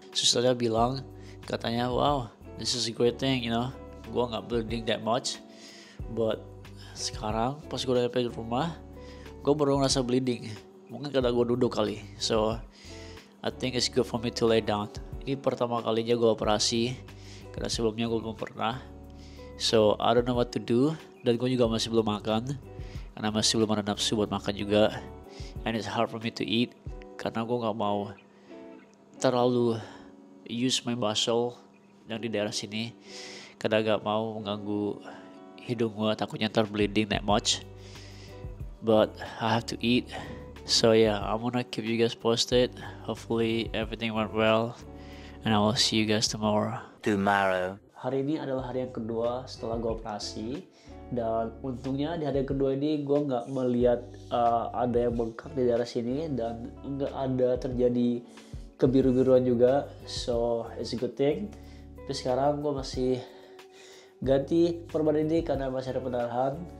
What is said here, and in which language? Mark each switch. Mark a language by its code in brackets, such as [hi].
[id] Susternya bilang, katanya [en] wow, this is a great thing, you know, [id] gue gak [en] bleeding that much. [id] But sekarang pas gue udah sampai di rumah, gue baru ngerasa bleeding. Mungkin karena gue duduk kali. [en] So I think it's good for me to lay down. [id] Ini pertama kalinya gue operasi, karena sebelumnya gue belum pernah. [en] So I don't know what to do. [id] Dan gue juga masih belum makan, karena masih belum ada nafsu buat makan juga. [en] And it's hard for me to eat, [id] karena gue gak mau terlalu [en] use my muscle [id] yang di daerah sini, karena gak mau mengganggu hidung gue, takutnya ntar bleeding [en] that much. But I have to eat. So yeah, I'm gonna keep you guys posted. Hopefully everything went well, and I will see you guys tomorrow. [id] Hari ini adalah hari yang kedua setelah gue operasi, dan untungnya di hari kedua ini gue nggak melihat ada yang bengkak di daerah sini, dan nggak ada terjadi kebiru-biruan juga. [en] So it's a good thing. [id] Tapi sekarang gue masih ganti perban ini karena masih ada pendarahan.